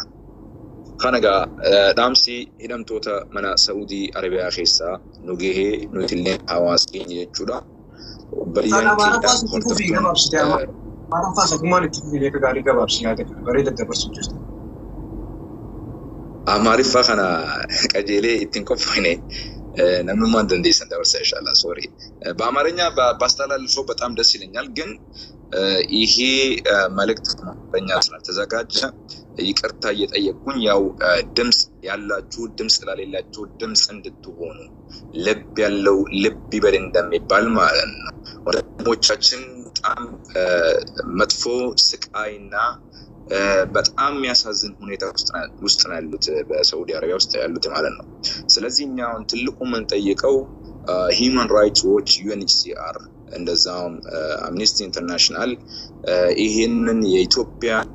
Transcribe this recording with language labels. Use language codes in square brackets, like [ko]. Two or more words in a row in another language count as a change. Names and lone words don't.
[om] Kanagaa dhaamsi hidhamtoota mana Saa'udii Arabiyaa keessaa nu gahee nuti illee hawaasa keenya jechuudha. Obboleeyyan keenya hordoftoota Amaariffaa kana qajeelee ittiin qophoofne namummaan dandeessan dabarsa inshallah. Sorry. [am] በአማርኛ ባስተላልፈው በጣም ደስ ይለኛል ግን ይሄ መልእክት በእኛ ስላልተዘጋጀ ይቅርታ እየጠየቅኩኝ ያው ድምጽ ያላችሁ ድምጽ ላሌላችሁ ድምጽ እንድትሆኑ ልብ ያለው ልብ ይበል እንደሚባል ማለት ነው። ወንድሞቻችን በጣም መጥፎ ስቃይና በጣም የሚያሳዝን ሁኔታ ውስጥ ነው ያሉት በሳዑዲ አረቢያ ውስጥ ያሉት ማለት ነው። ስለዚህ እኛ አሁን ትልቁ ምን ጠይቀው ሂውማን ራይትስ ዎች ዩኤንኤችሲአር እንደዛውም አምኒስቲ ኢንተርናሽናል ይሄንን የኢትዮጵያ